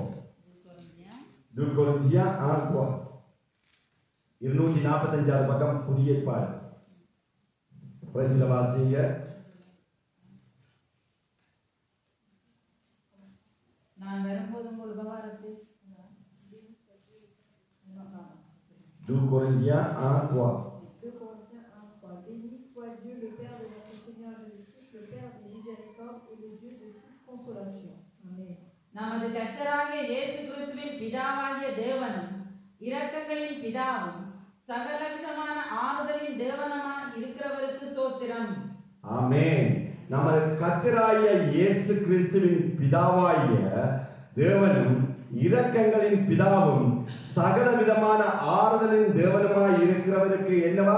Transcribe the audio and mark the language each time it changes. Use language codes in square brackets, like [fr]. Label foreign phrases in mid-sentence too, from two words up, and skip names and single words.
[ta] 2 கொரிந்தியர் 245 பக்கம் புதிய ஏற்பாடு. பிரெஞ்சில் வாசிங்க. நான் வரும்போது உங்கள் உபகாரத்தை [fr] 2 Corinthiens 1:3. 2 Corinthiens 1:3. Béni soit Dieu, le Père de notre Seigneur Jésus-Christ, le Père de miséricorde et le Dieu de toute consolation. Amen. [ta] நமது கர்த்தராகிய இயேசு கிறிஸ்துவின் பிதாவாகிய தேவனும் இரக்கங்களின் பிதாவும் சகலவிதமான ஆறுதலின் தேவனுமாய் இருக்கிறவருக்கு ஸ்தோத்திரம். ஆமென். நமது கர்த்தராகிய இயேசு கிறிஸ்துவின் பிதாவாகிய தேவனும் இரக்கங்களின் பிதாவும் சகலவிதமான ஆறுதலின் தேவனுமாய் இருக்கிறவருக்கு என்னவா?